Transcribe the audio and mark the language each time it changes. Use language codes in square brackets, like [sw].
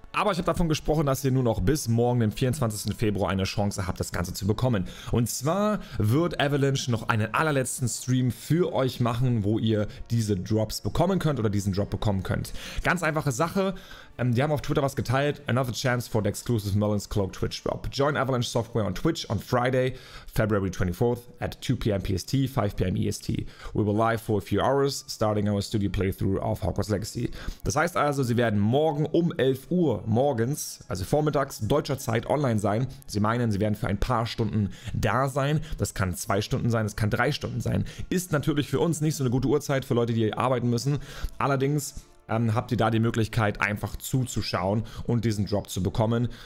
[de] Aber ich habe davon gesprochen, dass ihr nur noch bis morgen, den 24. Februar, eine Chance habt, das Ganze zu bekommen. Und zwar wird Avalanche noch einen allerletzten Stream für euch machen, wo ihr diese Drops bekommen könnt oder diesen Drop bekommen könnt. Ganz einfache Sache. Die haben auf Twitter was geteilt. [en] Another chance for the exclusive Merlin's Cloak Twitch drop. Join Avalanche Software on Twitch on Friday, February 24th at 2 p.m. PST, 5 p.m. EST. We will live for a few hours, starting our studio playthrough of Hogwarts Legacy. [de] Das heißt also, sie werden morgen um 11 Uhr morgens, also vormittags deutscher Zeit, online sein. Sie meinen, sie werden für ein paar Stunden da sein. Das kann 2 Stunden sein, das kann 3 Stunden sein. Ist natürlich für uns nicht so eine gute Uhrzeit, für Leute, die arbeiten müssen. Allerdings habt ihr da die Möglichkeit, einfach zuzuschauen und diesen Drop zu bekommen.